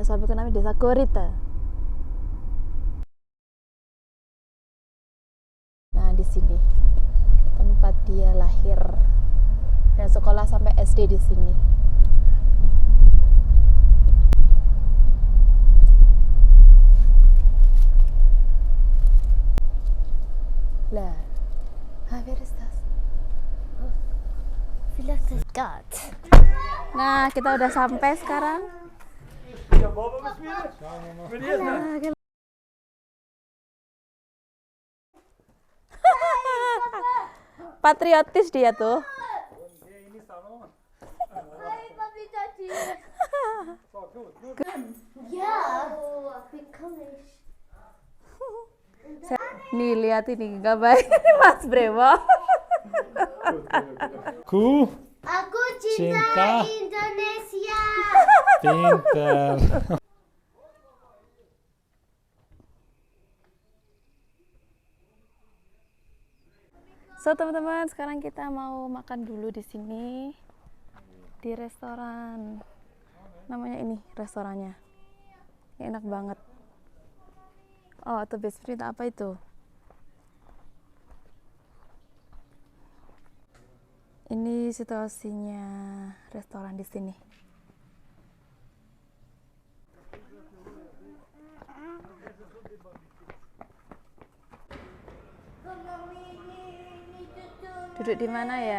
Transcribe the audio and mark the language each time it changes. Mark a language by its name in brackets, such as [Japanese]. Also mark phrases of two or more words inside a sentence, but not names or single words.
[Indonesian] Sampai ke namanya Desa Gorita. Nah, di sini tempat dia lahir dan sekolah sampai SD di sini. Lah, [German] wer ist das? Vielleicht das Gott. [Indonesian] Nah, kita udah sampai sekarang. Patriotis dia tuh. Hai Mami Jadi. [German] Ja, wie komme ich? [Indonesian] Nih lihat ini nggak baik Mas Brewo. Ku. Aku Cinta. cinta Indonesia. Pinter. So teman-teman, sekarang kita mau makan dulu di sini di restoran. Namanya ini restorannya. Enak banget. Oh, atau [English] best friend [Indonesian] apa itu? Ini situasinya restoran di sini. Duduk di mana ya?